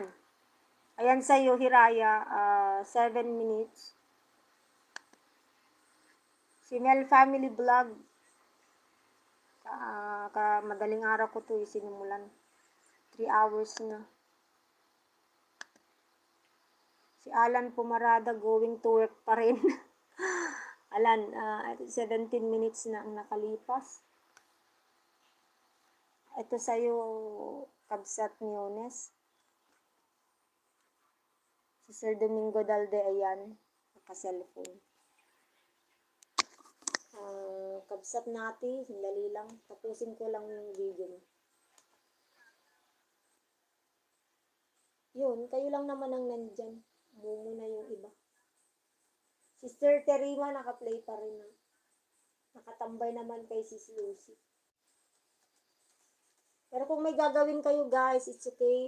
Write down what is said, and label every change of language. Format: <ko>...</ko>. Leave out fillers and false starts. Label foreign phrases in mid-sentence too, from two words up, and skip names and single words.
<tl>Ayan sa'yo, Hiraya. 7 minutes. Sinel Family Vlog. Madaling araw ko to sinimulan. 3 hours na. Si Alan Pumarada</tl> <en>going to work</en> <tl>pa rin. Alan, 17 minutes na ang nakalipas. Ito sa'yo, Kabsat Miyunes. Si Sir Domingo Dalde, ayan, naka-cellphone. Kabsat natin, sandali lang. Tapusin ko lang yung video mo. Yun, kayo lang naman ang nandyan. Mumu na yung iba. Sister Terima, naka-play pa rin na. Nakatambay naman kay Sis Lucy. Pero kung may gagawin kayo guys,</tl> <en>it's okay.</en>